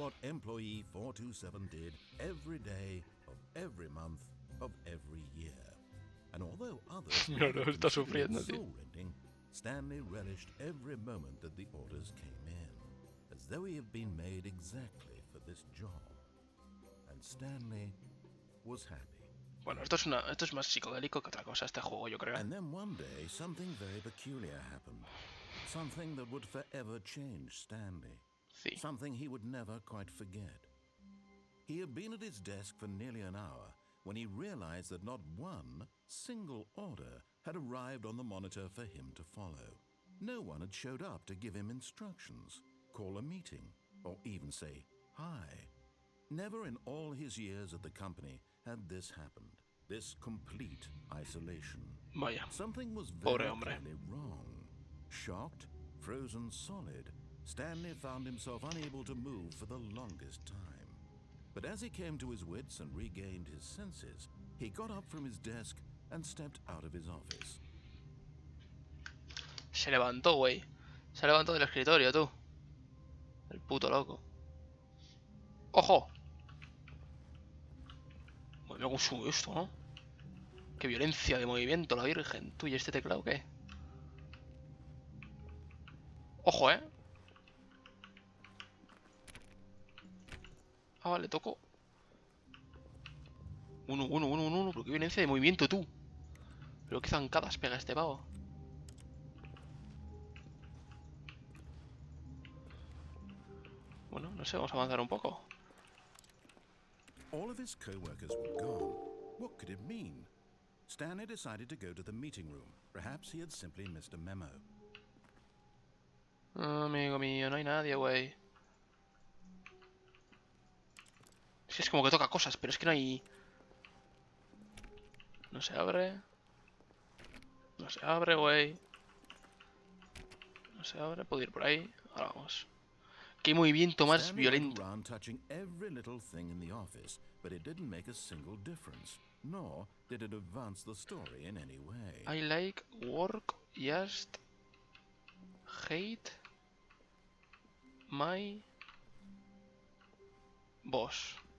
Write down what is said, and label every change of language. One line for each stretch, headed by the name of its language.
English: what employee 427 did every day of every month of every year. And although others
Spanish: No, está sufriendo, tío.
English: soul-rending, Stanley relished every moment that the orders came in, as though he had been made exactly for this job. And Stanley was happy.
Spanish: Bueno, esto es más psicodélico que otra cosa, este juego, yo creo.
English: And then one day, something very peculiar happened. Something that would forever change Stanley.
Spanish: Sí.
English: Something he would never quite forget. He had been at his desk for nearly an hour when he realized that not one single order had arrived on the monitor for him to follow. No one had showed up to give him instructions, call a meeting, or even say hi. Never in all his years at the company had this happened, this complete isolation.
Spanish: Vaya.
English: Something was
Spanish: Pobre
English: very
Spanish: hombre.
English: clearly wrong. Shocked, frozen solid, Stanley found himself unable to move for the longest time. But as he came to his wits and regained his senses, he got up from his desk and stepped out of his office.
Spanish: Se levantó, güey. Se levantó del escritorio, tú. El puto loco. ¡Ojo! Me gusta esto, ¿no? Qué violencia de movimiento, la virgen. Tú, ¿y este teclado qué? ¡Ojo, eh! Ah, vale, toco. Uno. Pero qué violencia de movimiento, tú. Pero qué zancadas pega este pavo. Bueno, no sé, vamos a avanzar un poco.
English: All of his co-workers were gone. What could it mean? Stanley decided to go to the meeting room. Perhaps he had simply missed a memo.
Spanish: Amigo mío, no hay nadie, güey. Es como que toca cosas, pero es que no hay... No se abre. No se abre, güey. No se abre, puedo ir por ahí. Ahora vamos. Qué movimiento más
English: Stanley went
Spanish: violento.
English: around touching every little thing in the office, but it didn't make a single difference, nor did it advance the story in any way. I like work, just hate my boss.